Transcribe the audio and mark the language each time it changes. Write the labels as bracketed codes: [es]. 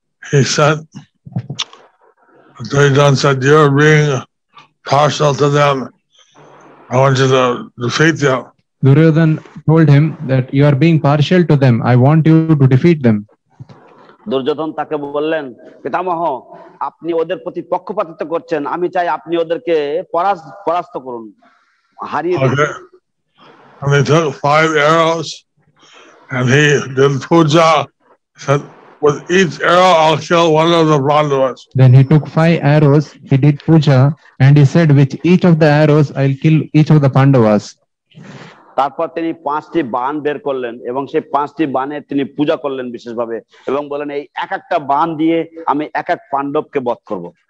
[en] He said, Duryodhana said, "You're being partial to them. I want you to defeat them." Duryodhana told him that you are being partial to them. I want you to defeat them. [bn] Duryodhan তাকে বললেন, পিতামহ আপনি ওদের প্রতি পক্ষপাতিত্ব করছেন, আমি চাই আপনি ওদেরকে পরাস্ত করুন, হারিয়ে দিন। [en] And they took 5 arrows and he did puja, said, "With each arrow I'll kill one of the Pandavas." Then he took 5 arrows, he did puja, and he said, with each of the arrows I'll kill each of the Pandavas. [bn] তারপর তিনি 5টি বাণ বের করলেন এবং সেই 5টি বাণের তিনি পূজা করলেন বিশেষভাবে এবং বলেন এই এক একটা বাণ দিয়ে আমি এক এক পাণ্ডবকে বধ করব।